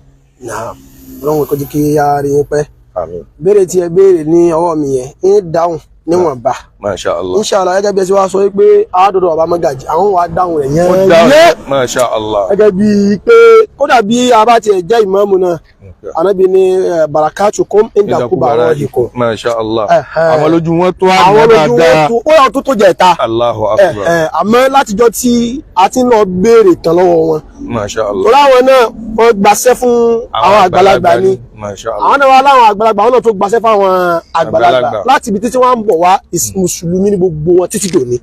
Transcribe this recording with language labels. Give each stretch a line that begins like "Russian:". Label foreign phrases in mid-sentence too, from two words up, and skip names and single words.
Yoruba: ọlọ́run kò jẹ́ kí a rí yín pẹ́ béèrè tí ẹ béèrè ní ọwọ́ mi yẹn ń dáhùn níwọ̀nba.
Arabic: ما شاء الله.
Yoruba: Inshallah gẹ́gẹ́ bí ẹ ti wá sọ pé àádọ́dọ̀ bàbá Mọ́gàjí àwọn wà dáhùn rẹ̀ yẹn.
Arabic: ما شاء الله.
Yoruba: gẹ́gẹ́ bí pé kódà bí a bá tiẹ̀ jẹ́ ìmáàmù náà Ànábì ní
Arabic: بركتكم عند كبرائكم. ما شاء الله.
Yoruba: àwọn lójú wọn tó àná àwọn lójú dáadáa. wọn tó ó yà tó jẹ̀ta.
Arabic: الله أكبر.
Yoruba: àmọ́ látijọ́ tí a ti ń lọ béèrè tán lọ́wọ́ wọn.
Arabic: ما شاء الله.
Yoruba: torí àwọn náà wọ́n gbaṣẹ́ fún àwọn àgbàlagbà ni.
Arabic: ما شاء الله.
Yoruba: àwọn náà wà láwọn àgbàlagbà àwọn náà tó gbaṣẹ́ fún àwọn àgbàlagbà láti ibi títí wọ́n ń bọ̀ wá mùsùlùmí ní gbogbo wọn títí dòní.